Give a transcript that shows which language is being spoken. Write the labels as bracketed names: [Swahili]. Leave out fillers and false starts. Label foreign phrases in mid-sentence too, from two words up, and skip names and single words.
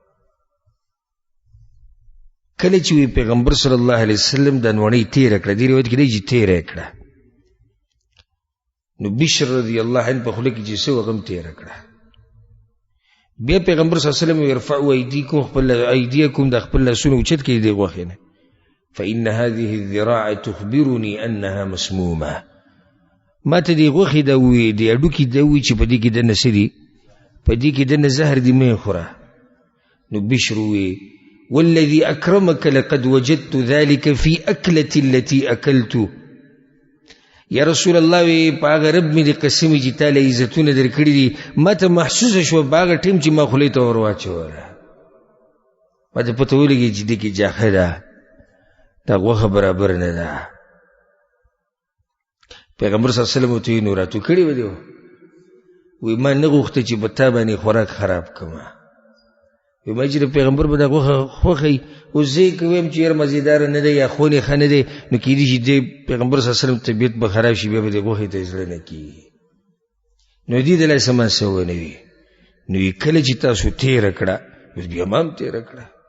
[Pashto] کله چې وی پیغمبر [Arabic] صلی الله علیه وسلم [Pashto] د نوڼۍ تیره کړه دې روایت کې دی چې تیره یې کړه نو بشر [Arabic] رضی الله عنه [Pashto] په خوله کې چې څه هغه هم تیره کړه بیا پیغمبر [Arabic] صلی الله علیه وسلم ارفعوا ایدیکم [Pashto] د خپل لاسونه اوچت کړئ دې غوښې نه [Arabic] فإن هذه الذراع تخبرني أنها مسمومة [Pashto] ما ته دې غوښې دا ووایي دې هډوکي دا ووایي چې په دې کې دننه څه دي په دې کې دننه زهر دي مه یې خوره نو بشر ووایي [Arabic] والذي أكرمك لقد وجدت ذلك في أكلتي التي أكلت یا رسول الله [Pashto] وی په هغه رب مې د قسمې چې تا له عزتونه در کړي دي ما ته محسوسه شوه په هغه ټیم چې ما خولې ته ور واچوله ما ته پته ولګي چې دې کې جاخه ده دا غوښه برابر نه ده پیغمبر [Arabic] صلی الله علیه وسلم [Pashto] ورته ویل نو راټول کړي به دې وی ما نه غوښته چې په تا باندې خوراک خراب کړمه وی ما چې د پیغمبر به دا غوښه خوښوي اوس زه یې که ویم چې یاره مزېداره نه دی یا خونې ښه نه دی نو کېدای شي دې پیغمبر [Arabic] صلی الله علیه وسلم [Pashto] طبیعت به خراب شي بیا به دې غوښې ته زړه نه کېږي نو دې د لاسه ما څه ونه وي نو کله چې تاسو تېره کړه اوس بیا ما هم تېره کړه